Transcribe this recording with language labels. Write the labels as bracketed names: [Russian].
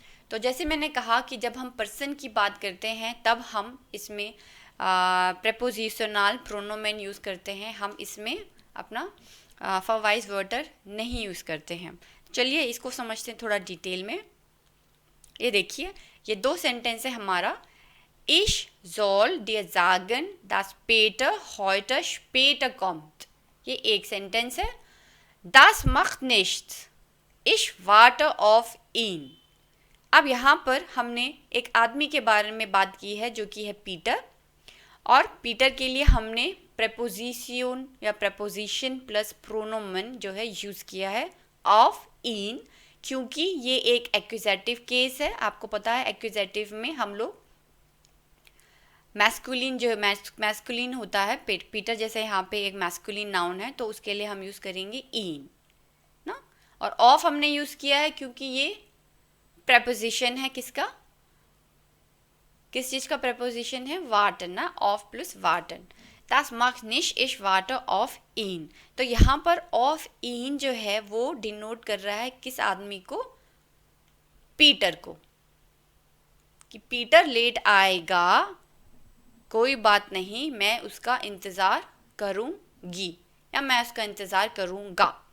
[Hindi] तो जैसे मैंने कहा कि जब हम पर्सन की बात करते हैं तब हम इसमें प्रेपोजिशनल प्रोनोमेन यूज़ करते हैं, हम इसमें अपना फॉरवाइज वर्टर नहीं यूज़ करते हैं। चलिए इसको समझते हैं थोड़ा डिटेल में। ये देखिए, ये दो सेंटेंस है हमारा। [German] Ich soll dir sagen, dass Peter heute später kommt, [Hindi] ये एक सेंटेंस है। [German] Das macht nichts, ich warte auf ihn। [Hindi] अब यहाँ पर हमने एक आदमी के बारे में बात की है जो कि है पीटर, और पीटर के लिए हमने प्रेपोजिशन या प्रेपोजिशन प्लस प्रोनोमन जो है यूज़ किया है ऑफ इन, क्योंकि ये एक एक्यूजेटिव केस है। आपको पता है एक्यूजेटिव में हम लोग मैस्कुलिन जो मैस्कुलिन होता है, पीटर जैसे यहाँ पे एक मैस्कुलिन नाउन है तो उसके लिए हम यूज़ करेंगे इन ना, और ऑफ हमने यूज़ किया है क्योंकि ये प्रेपोजिशन है किसका, किस चीज़ का प्रेपोजिशन है, वाटन ना, of plus वाटन। [German] Das macht nicht, ich warte auf ihn। [Hindi] तो यहाँ पर ऑफ इन जो है वो डिनोट कर रहा है किस आदमी को, पीटर को, कि पीटर लेट आएगा, कोई बात नहीं, मैं उसका इंतज़ार करूँगी या मैं उसका इंतज़ार करूँगा।